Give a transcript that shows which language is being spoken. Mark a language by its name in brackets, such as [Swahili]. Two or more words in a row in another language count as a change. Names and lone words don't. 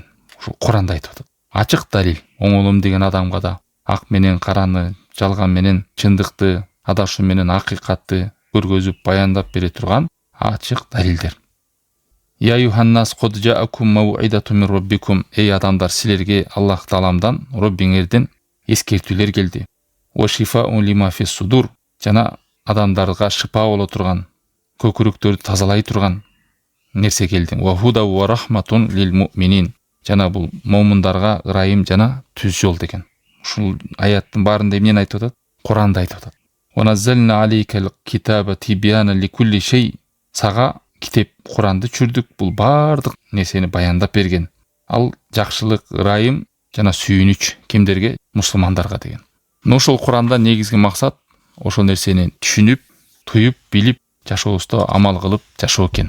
[Kyrgyz] Ушул Куранда айтып атат. Ачык далил оңолом деген адамга да ак менен караны, жалган менен чындыкты, адашуу менен акыйкатты көргөзүп баяндап бере турган ачык далилдер. [Arabic] يا أيها الناس قد جاءكم موعظة من ربكم. [Kyrgyz] Эй адамдар, силерге Аллах Тааламдан, Роббиңерден эскертүүлөр келди. [Arabic] وشفاء لما في الصدور. [Kyrgyz] Жана адамдарга шифа боло турган, көкүрөктөрдү тазалай турган нерсе келди. [Arabic] وهدى ورحمة للمؤمنين. [Kyrgyz] Жана бул момундарга ырайым жана түз жол деген. Ушул аяттын баарында эмнени айтып атат? Куранда айтып атат. [Arabic] ونزلنا عليك الكتاب تبيانا لكل شيء. [Kyrgyz] Сага китеп Куранды чүрдүк, бул баардык нерсени баяндап берген. Ал жакшылык, ырайым жана сүйүнүч кимдерге? Мусулмандарга деген. Ошол Куранда негизги максат ошол нерсени түшүнүп, туюп, билип, жашообузда амал кылып жашоо экен.